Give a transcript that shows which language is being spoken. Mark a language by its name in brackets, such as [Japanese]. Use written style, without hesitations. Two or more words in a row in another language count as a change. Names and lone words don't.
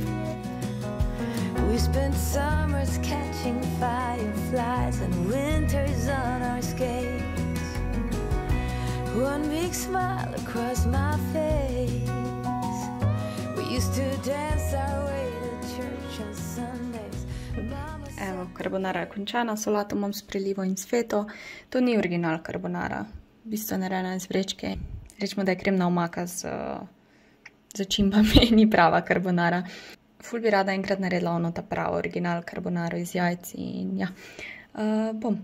[English] We spent summers catching fireflies and winters on our skates. One big smile across my face. We used to dance our way to church on Sundays. [Slovenian] Evo, carbonara je končana, solato imam s prilivo in s feto. To ni original carbonara, v bistvu narejena iz vrečke. Rečemo, da je kremna omaka z začimbami, ni prava carbonara. Ful bi rada enkrat naredila ono ta pravo original carbonaro iz jajc in ja, bom.